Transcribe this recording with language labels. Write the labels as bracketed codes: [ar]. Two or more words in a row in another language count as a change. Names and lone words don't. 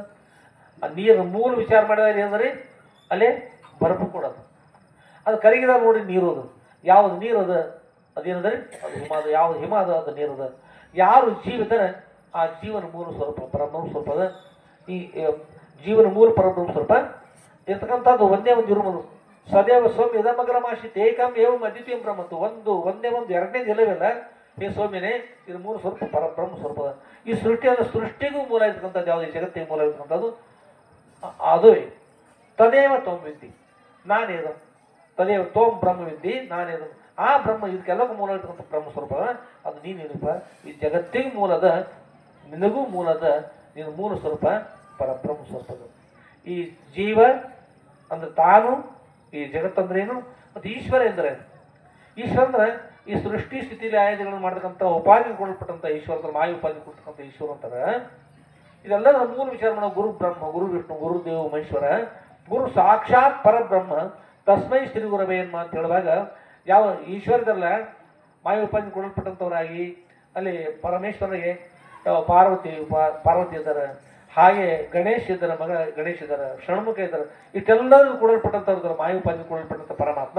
[kn] ಆ ನೀರು ಮೂಲ ವಿಚಾರ ಮಾಡಿದಾಗ ಏನಂದ್ರೆ ಅಲ್ಲೇ ಬರಪು ಕೊಡೋದು. ಅದು ಕರಗಿದಾಗ ನೋಡಿ ನೀರು ಅದು ಯಾವುದು ನೀರು ಅದ ಅದೇನಂದ್ರೆ ಅದು ಹಿಮ. ಅದು ಯಾವುದು ಹಿಮ ಅದ ಅದು ನೀರು ಅದ. ಯಾರು ಜೀವಿದ್ದಾರೆ ಆ ಜೀವನ ಮೂಲ ಸ್ವರೂಪ ಪರಬ್ರಹ್ಮ ಸ್ವರೂಪ ಅದ. ಈ ಜೀವನ ಮೂಲ ಪರಬ್ರಹ್ಮ ಸ್ವರೂಪ ಇರ್ತಕ್ಕಂಥದ್ದು ಒಂದೇ ಒಂದು ಇರುವುದು. [sa] ಸದೇವ ಸೌಮ್ಯ ಇದಮಗ್ರಮಾಶಿತ್ ಏಕಂ ಏವಂ ಅದ್ವಿತೀಯಂ ಬ್ರಹ್ಮತ್ತು. [kn] ಒಂದೇ ಒಂದು ಎರಡನೇದು ಇಲ್ಲವಲ್ಲ, ಈ ಸೌಮ್ಯನೇ ಇದು ಮೂಲ ಸ್ವರೂಪ ಪರಬ್ರಹ್ಮ ಸ್ವರೂಪ. ಈ ಸೃಷ್ಟಿಗೂ ಮೂಲ ಇರ್ತಕ್ಕಂಥದ್ದು ಯಾವುದು? ಈ ಜಗತ್ತಿಗೆ ಮೂಲ ಇರ್ತಕ್ಕಂಥದ್ದು ಅದುವೇ. [sa] ತದೇವ ತ್ವಂ ವಿದ್ದಿ, ನಾನೇದು. ತದೇವ ತ್ವಂ ಬ್ರಹ್ಮ ವಿದ್ದಿ, ನಾನೇದು. [kn] ಆ ಬ್ರಹ್ಮ ಇದಕ್ಕೆಲ್ಲಕ್ಕೂ ಮೂಲ ಇರ್ತಕ್ಕಂಥ ಬ್ರಹ್ಮ ಸ್ವರೂಪ ಅದು ನೀನಿರಪ್ಪ. ಈ ಜಗತ್ತಿಗೆ ಮೂಲದ, ನಿನಗೂ ಮೂಲದ, ನಿನ್ನ ಮೂಲ ಸ್ವರೂಪ ಪರಬ್ರಹ್ಮ ಸ್ವರೂಪದ. ಈ ಜೀವ ಅಂದ್ರೆ ತಾನು, ಈ ಜಗತ್ತಂದ್ರೇನು, ಮತ್ತು ಈಶ್ವರ ಎಂದರೆ ಈಶ್ವರ ಅಂದ್ರೆ ಈ ಸೃಷ್ಟಿ ಸ್ಥಿತಿಲಿ ಆಯೋಜನೆಗಳನ್ನು ಮಾಡತಕ್ಕಂಥ ಉಪಾಧಿ ಕೊಡಲ್ಪಟ್ಟಂಥ ಈಶ್ವರ ಅಂದ್ರೆ ಮಾಯ ಉಪಾಧಿ ಕೊಡ್ತಕ್ಕಂಥ ಈಶ್ವರ ಅಂತಾರೆ. ಇದೆಲ್ಲದರ ಮೂಲ ವಿಚಾರ ಮಾಡೋ [sa] ಗುರು ಬ್ರಹ್ಮ, ಗುರು ವಿಷ್ಣು, ಗುರುದೇವ ಮಹೇಶ್ವರ, ಗುರು ಸಾಕ್ಷಾತ್ ಪರಬ್ರಹ್ಮ, ತಸ್ಮೈ ಶ್ರೀ ಗುರವೇ ಎನ್ಮ [kn] ಅಂತ ಹೇಳುವಾಗ ಯಾವ ಈಶ್ವರದಲ್ಲ ಮಾಯ ಉಪಾಧಿ ಕೊಡಲ್ಪಟ್ಟಂಥವರಾಗಿ ಅಲ್ಲಿ ಪರಮೇಶ್ವರನಿಗೆ ಪಾರ್ವತಿ ಇದ್ದಾರೆ, ಹಾಗೆ ಗಣೇಶ್ ಇದ್ದಾರೆ, ಮಗ ಗಣೇಶ್ ಇದ್ದಾರೆ, ಷಣ್ಮುಖ ಇದ್ದಾರೆ. ಇಷ್ಟೆಲ್ಲರೂ ಕೊಡಲ್ಪಟ್ಟಂಥವ್ರು ಮಾಯ ಉಪಾಧಿ ಕೊಡಲ್ಪಟ್ಟಂಥ ಪರಮಾತ್ಮ.